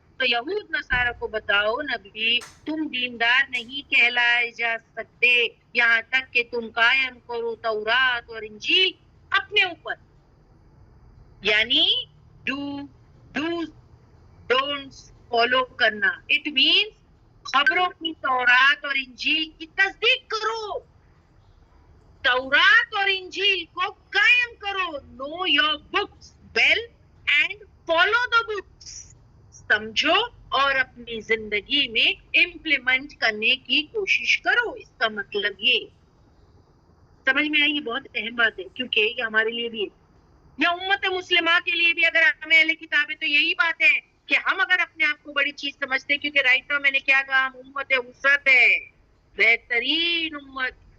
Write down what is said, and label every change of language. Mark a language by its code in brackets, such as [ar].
[ur] تو یہود نصارہ کو بتاؤ نبی, تم دیندار نہیں کہلائے جا سکتے یہاں تک کہ تم قائم کرو تورات اور انجیل اپنے اوپر. یعنی [en] dos don'ts follow [ur] کرنا. [en] it means [ur] خبروں کی تورات اور انجیل کی تصدیق کرو, تورات اور انجیل کو قائم کرو. [en] Know your books well and follow the books. [ur] سمجھو اور اپنی زندگی میں امپلیمنٹ کرنے کی کوشش کرو. اس کا مطلب یہ سمجھ میں آئی, یہ بہت اہم بات ہے, کیونکہ یہ ہمارے لیے بھی ہے, یا امت مسلمہ کے لیے بھی. اگر ہمیں اہل کتاب ہے تو یہی بات ہے کہ ہم اگر اپنے آپ کو بڑی چیز سمجھتے ہیں, کیونکہ [en] right now [ur] میں نے کیا کہا, ہم امت وسط ہے, بہترین امت.